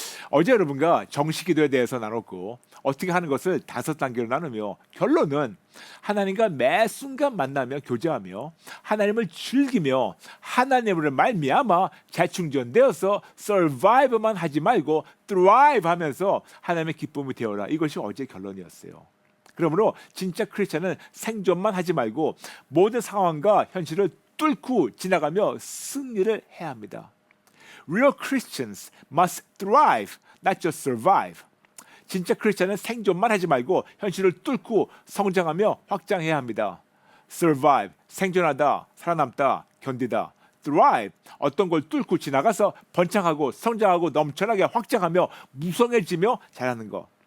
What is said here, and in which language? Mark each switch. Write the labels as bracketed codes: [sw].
[ko] 어제 여러분과 정식 기도에 대해서 나눴고 어떻게 하는 것을 5단계로 나누며 결론은 하나님과 매 순간 만나며 교제하며 하나님을 즐기며 하나님으로 말미암아 재충전되어서 survive만 하지 말고 thrive 하면서 하나님의 기쁨이 되어라. 이것이 어제 결론이었어요. 그러므로 진짜 크리스찬은 생존만 하지 말고 모든 상황과 현실을 뚫고 지나가며 승리를 해야 합니다. [en] Real Christians must thrive, not just survive. [ko] 진짜 크리스찬은 생존만 하지 말고 현실을 뚫고 성장하며 확장해야 합니다. Survive, 생존하다, 살아남다, 견디다. Thrive, 어떤 걸 뚫고 지나가서 번창하고 성장하고 넘쳐나게 확장하며 무성해지며 자라는 것.